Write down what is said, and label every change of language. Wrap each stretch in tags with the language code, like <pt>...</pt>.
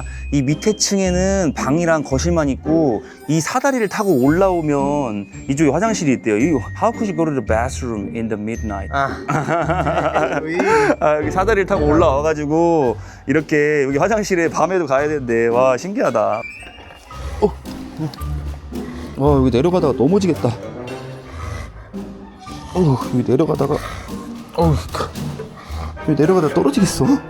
<ko>이 밑에 층에는 방이랑 거실만 있고 이 사다리를 타고 올라오면 이쪽에 화장실이 있대요.</ko> <en>How could you go to the bathroom in the midnight?</en> <ko>여기 사다리를 타고 올라와가지고 이렇게 여기 화장실에 밤에도 가야 된대. 와, 신기하다. 여기 내려가다가 넘어지겠다. 여기 내려가다가 떨어지겠어.</ko>